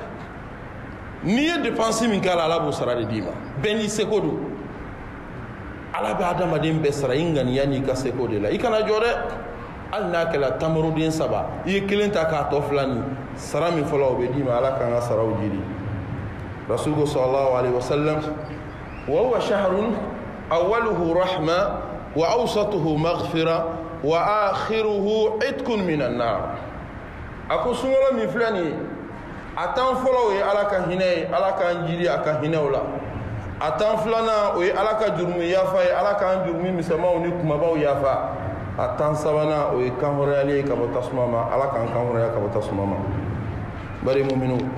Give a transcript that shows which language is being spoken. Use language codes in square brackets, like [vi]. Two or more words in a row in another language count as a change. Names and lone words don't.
[bm] n'i ye dépense min k'a la ala b'o sara de d'i ma bɛɛ n'i seko don ala bɛ adamaden bɛɛ sara i ŋaniya n'i ka seko de la i kana jɔ dɛ hali n'a kɛra tamaruden saba i ye kelen ta k'a tɔ fila ni sara min fɔlɔ o bɛ d'i ma ala k'an ka saraw jiri rasulullah [ar] صلى الله عليه وسلم وهو شهر أوله رحمة وأوسطه مغفرة وآخره عتق من النار [bm] a ko sunkalo min filɛ nin ye a tan fɔlɔ o ye ala ka hinɛ ye ala k'an jiri a ka hinɛw la a tan filanan o ye ala ka jurumu yafa ye ala k'an jurumu misɛnmanw ni kumabaw yafa a tan sabanan o ye kanhɔrɔyali ye ka bɔ tasuma ma ala k'an kanhɔrɔya ka bɔ tasuma ma bari muminu